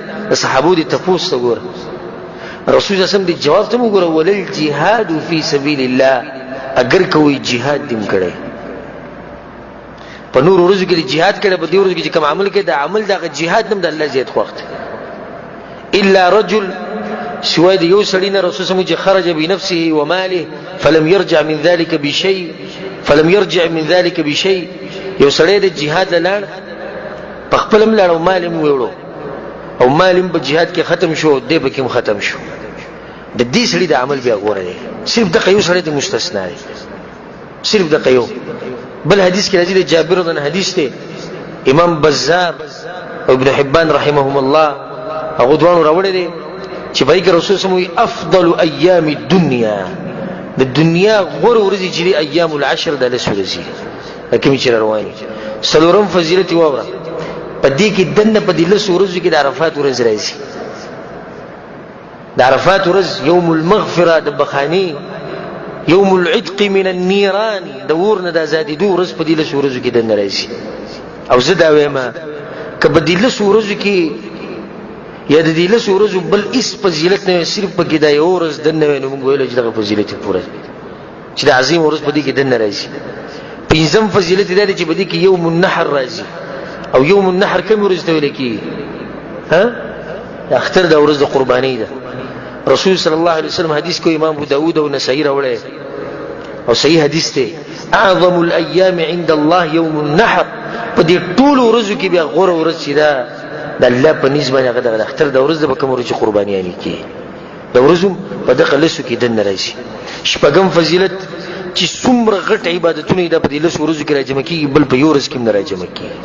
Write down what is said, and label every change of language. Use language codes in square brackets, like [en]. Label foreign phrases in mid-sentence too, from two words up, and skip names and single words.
[ps] د صحابو دې تپوس ته ګوره، رسول [ar] صلی الله علیه وسلم [ps] دې جواب ته مو ګوره [ar] وللجهاد فی سبیل الله. [ur] اگر کوئی [ps] جهاد دې هم کړی په نور ورځو کې جهاد کړی، په دې ورځو کې چې کوم عمل کوي دا عمل دغه جهاد هم د الله زیات خوښ دی. [ar] الا رجل [ps] سوای د یو سړي نه رسول [ar] صلی الله علیه وسلم خرج بنفسه وماله فلم يرجع من ذلك بشيء. [ps] یو سړی د جهاد لاړ په خپل هم لاړ او مال هم ویوړو او مال هم په جهاد کې ختم شو، دې پکې هم ختم شو. د دې سړي د عمل بیا غوره دی. صرف دغه یو سړی ته مستثنا دی، صرف دغه یو. بل حدیث کې راځي د جابر [ar] رضی الله عنه [ps] حدیث دی، امام بزار او ابن حبان [ar] رحمهم الله [ps] هغه دوانو راوړی دی چې په کې رسول [ar] صلی الله علیه وسلم افضل ایام الدنیا، [ps] د دنیا غوره ورځې چې [ar] ایام العشر [ps] د لس ورځې کومې چې روانې. څلورم فضیلت واوره په دې کې دنه په دې لس ورځو کې د عرفات ورځ راځي. د عرفات ورځ [ar] یوم المغفره [ps] د بخاني، [ar] یوم العتق من النيران [ps] د اور نه د ازادېدو ورځ په دې لس ورځو کې دنه راځي. او زه دا وایم که په دې لس ورځو کې یا د دې لس ورځو بل هېڅ فضیلت نه وي، صرف پکې دا یو ورځ دنه وي، نو موږ ویلی چې دغه فضیلت یې پوره دی چې د عظیم ورځ په دې کې دنه راځي. پنځم فضیلت دا دی چې په دې کې [ar] یوم النحر [ps] راځي. او [ar] یوم النحر [ps] کوم ورځ ته ویل کېږي؟ د اختر دا ورځ د قربانۍ ده. رسول [ar] صلی الله علیه وسلم [ps] حدیث کو امام ابو داود او نسائی راوړی او صحیح حدیث دی [ar] اعظم الایام عند الله یوم النحر. [ps] په دې ټولو ورځو کې بیا غوره ورځ چې ده د الله په نسبت باندې هغه د اختر د ورځ ده، به کوم ورځ چې قربانیانې کېږي د ورځو په دغه لسو کې دننه راځي. شپږم فضیلت چې څومره غټ عبادتونه یې دا په دې لسو ورځو کې راجمع کېږي، بل په یو ورځ کې هم نه راجمع کېږي.